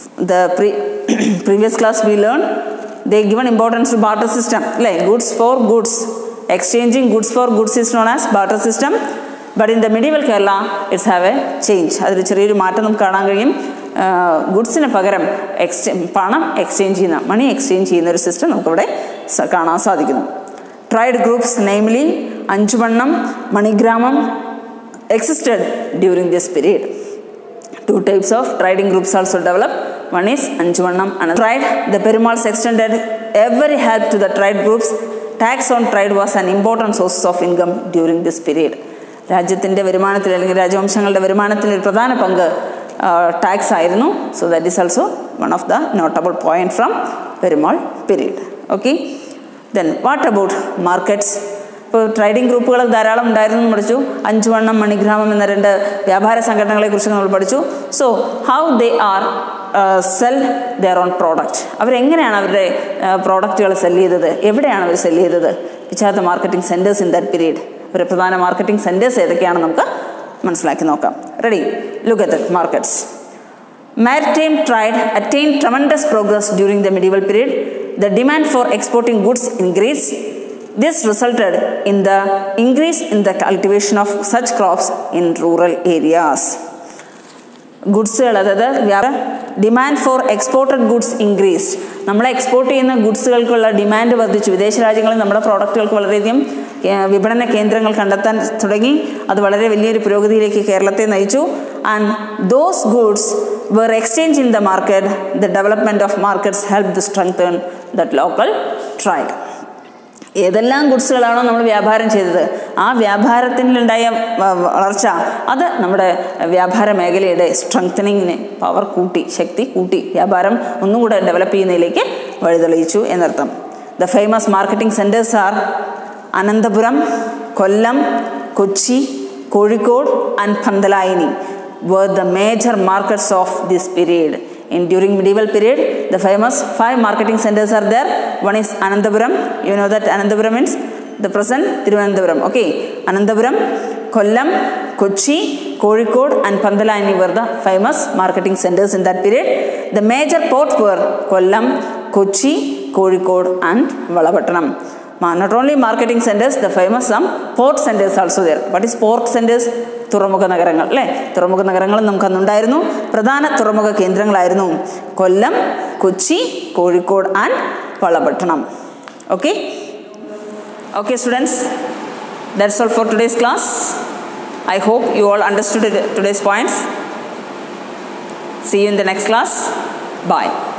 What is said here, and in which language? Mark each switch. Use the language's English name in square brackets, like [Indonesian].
[English] The previous class we learned they given importance to barter system, like goods for goods. Exchanging goods for goods is known as barter system. But in the medieval Kerala it's have a change. [Malayalam] അതിൽ ചെറിയൊരു മാറ്റം നമുക്ക് കാണാൻ കഴിയും. ഗുഡ്സിന് പകരം പണം exchange ചെയ്യുന്ന, money exchange ചെയ്യുന്ന ഒരു സിസ്റ്റം നമുക്കിവിടെ കാണാൻ സാധിക്കുന്നു. [English] Trade groups, namely Anjuvanam, Manigramam, existed during this period. 2 types of trading groups also developed. One is Anjuvanam and trade. The Perumals extended every help to the trade groups. Tax on trade was an important source of income during this period. [Malayalam] രാജ്യത്തിൻ്റെ വരുമാനത്തിൽ അല്ലെങ്കിൽ രാജവംശങ്ങളുടെ വരുമാനത്തിൽ ഒരു പ്രധാന പങ്ക് tax ആയിരുന്നു. [English] So that is also one of the notable point from Perumal period. Okay, then what about markets? [Malayalam] ഇപ്പോൾ trading ഗ്രൂപ്പുകൾ ധാരാളം ഉണ്ടായിരുന്നു എന്ന് പഠിച്ചു. അഞ്ചുവണ്ണം, മണിഗ്രാമം എന്ന 2 വ്യാപാര സംഘടനകളെക്കുറിച്ച് നമ്മൾ പഠിച്ചു. [English] So how they are sell their own product. [Malayalam] അവരെങ്ങനെയാണ് അവരുടെ പ്രോഡക്റ്റുകൾ സെല് ചെയ്തത്? എവിടെയാണ് അവർ സെല് ചെയ്തത്? [English] Which are the marketing centres in that period? [Malayalam] ഒരു പ്രധാന മാർക്കറ്റിംഗ് സെൻറ്റേഴ്സ് ഏതൊക്കെയാണെന്ന് നമുക്ക് മനസ്സിലാക്കി നോക്കാം. [English] Ready? Look at the markets. Maritime trade attained tremendous progress during the medieval period. The demand for exporting goods increased. This resulted in the increase in the cultivation of such crops in rural areas. [Malayalam] ഗുഡ്സുകൾ, അതായത് [English] Demand for exported goods increased. [Malayalam] നമ്മൾ export ചെയ്യുന്ന ഗുഡ്സുകൾക്കുള്ള demand വർദ്ധിച്ചു. വിദേശ രാജ്യങ്ങളിൽ നമ്മുടെ പ്രോഡക്റ്റുകൾക്ക് വളരെയധികം വിപണന കേന്ദ്രങ്ങൾ കണ്ടെത്താൻ തുടങ്ങി. അത് വളരെ വലിയൊരു പുരോഗതിയിലേക്ക് കേരളത്തെ നയിച്ചു. [English] And those goods were exchanged in the market. The development of markets helped to strengthen that local trade. [Malayalam] ഏതെല്ലാം ഗുഡ്സുകളാണോ നമ്മൾ വ്യാപാരം ചെയ്തത്, ആ വ്യാപാരത്തിനുണ്ടായ വളർച്ച അത് നമ്മുടെ വ്യാപാര മേഖലയുടെ സ്ട്രെങ്തനിങ്ങിന് പവർ കൂട്ടി, ശക്തി കൂട്ടി, വ്യാപാരം ഒന്നുകൂടെ ഡെവലപ്പ് ചെയ്യുന്നതിലേക്ക് വഴിതെളിയിച്ചു എന്നർത്ഥം. [English] The famous marketing centres are Anandapuram, Kollam, Kochi, Kozhikode and Pandalayani were the major markets of this period. During medieval period, the famous 5 marketing centers are there. One is Anandapuram. You know that Anandapuram means the present Thiruvananthapuram. Okay, Anandapuram, Kollam, Kochi, Kozhikode and Pandalayani were the famous marketing centers in that period. The major ports were Kollam, Kochi, Kozhikode and Valapattanam. Not only marketing centers, the famous some port centers also there. What is port centers? [Malayalam] തുറമുഖ നഗരങ്ങൾ അല്ലേ? തുറമുഖ നഗരങ്ങൾ നമുക്ക് അന്നുണ്ടായിരുന്നു. പ്രധാന തുറമുഖ കേന്ദ്രങ്ങളായിരുന്നു കൊല്ലം, Kochi, Kozhikode and Valapattanam. [English] Okay okay students, that's all for today's class. I hope you all understood today's points. See you in the next class. Bye.